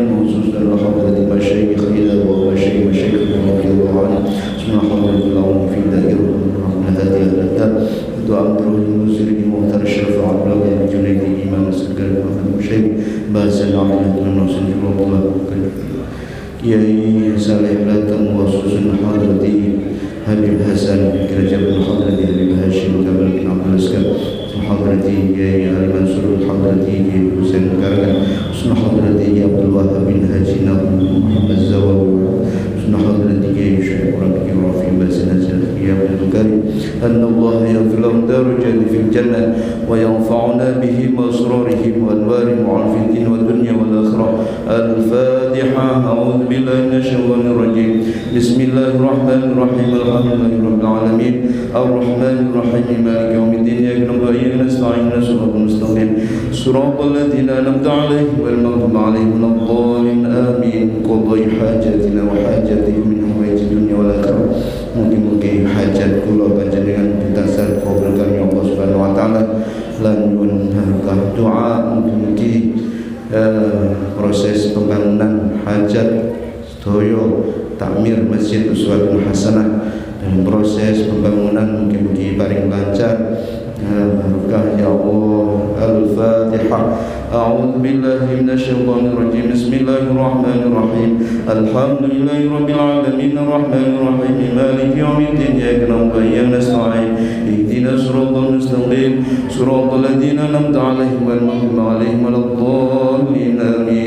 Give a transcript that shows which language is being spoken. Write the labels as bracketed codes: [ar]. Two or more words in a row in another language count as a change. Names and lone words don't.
[ar] خصوصا لحضرة المشايخ إلى ومشايخ رضي الله عنهم ثم حضرة العلم في دائرة هذه الأداب دعاء روح المزير المختار الشرف عبد الله بن جنيد إمام السكر محمد المشيخ بازل عبد الله بن الله Kiai Saleh Latang wa susun hadrati Habib Hasan Kerajaan hadrati Habib Hashim Kamal bin Abdul Askar hadrati Kiai Ali Mansur hadrati Kiai Husain Karkan sunnah hadrati Abdul Wahab bin Haji Nabi Muhammad Zawawi sunnah hadrati Kiai Syekh Rabi Rafi Basin Hasan Kiai Abdul Karim أن الله يغفر لهم درجات في الجنة وينفعنا بهم وأسرارهم وأنوارهم وفي الدين والدنيا والآخرة. Al-Fatihah. أعوذ بالله من الشيطان الرجيم. بسم الله الرحمن الرحيم. الحمد لله رب العالمين الرحمن الرحيم مالك يوم الدين إياك نعبد وإياك نستعين اهدنا الصراط المستقيم صراط الذين أنعمت عليهم غير المغضوب عليهم ولا الضالين آمين. قضاء حاجاتنا وحاجاتهم من حوائج الدنيا والآخرة. [jv] Mugi-mugi hajat kula panjenengan ditansah kabulkan [ar] يا الله سبحانه وتعالى [jv] lan nyuwun doa mugi-mugi proses pembangunan hajat sedaya takmir Masjid Uswatun Hasanah dan proses pembangunan mugi-mugi paring lancar barokah ya Allah. [ar] Al-Fatihah. أعوذ بالله من الشيطان الرجيم. بسم الله الرحمن الرحيم. الحمد لله رب العالمين الرحمن الرحيم مالك يوم الدين إياك نعبد وإياك نستعين اهدنا الصراط المستقيم صراط الذين أنعمت عليهم غير المغضوب عليهم ولا الضالين آمين.